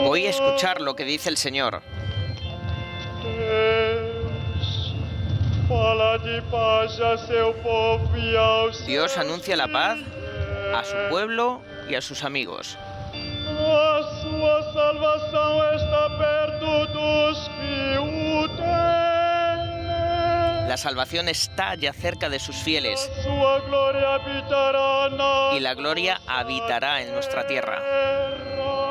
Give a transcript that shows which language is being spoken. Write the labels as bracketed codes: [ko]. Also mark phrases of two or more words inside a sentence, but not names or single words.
[es] Voy a escuchar lo que dice el Señor. [pt] Deus, fala de paz a seu povo e aos [es] Dios [pt] seus [es] anuncia la paz a su [pt] fiéis. [es] pueblo y a sus amigos. [pt] A sua salvação está perto dos que o temem. [es] La salvación está ya cerca de sus fieles [pt] A sua glória habitará na [es] y la gloria habitará en nuestra tierra. [pt] terra.